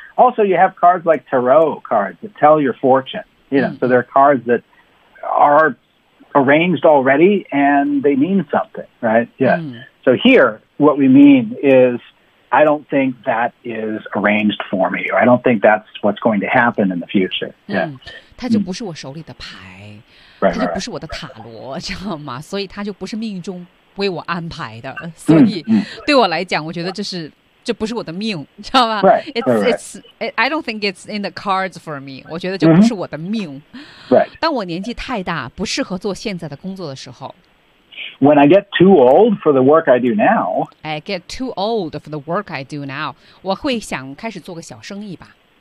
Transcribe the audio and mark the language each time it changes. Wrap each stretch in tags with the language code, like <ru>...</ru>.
<en>Also, you have cards like tarot cards that tell your fortune. You know,、so there are cards that are arranged already and they mean something, right? Yeah.、So here. What we mean is, I don't think that is arranged for me, or I don't think that's what's going to happen in the future. Yeah,</en> <zh>它就不是我手里的牌，它就不是我的塔罗，知道吗？所以它就不是命中为我安排的。所以对我来讲，我觉得这是这不是我的命，知道吗</zh> <en>？It's I don't think it's in the cards for me.</en> <zh>我觉得就不是我的命。</zh> <en>Right.</en> <zh>当我年纪太大，不适合做现在的工作的时候。</zh> <en>When I get too old for the work I do now, I get too old for the work I do now.</en> <zh>我会想开始做个小生意吧。</zh>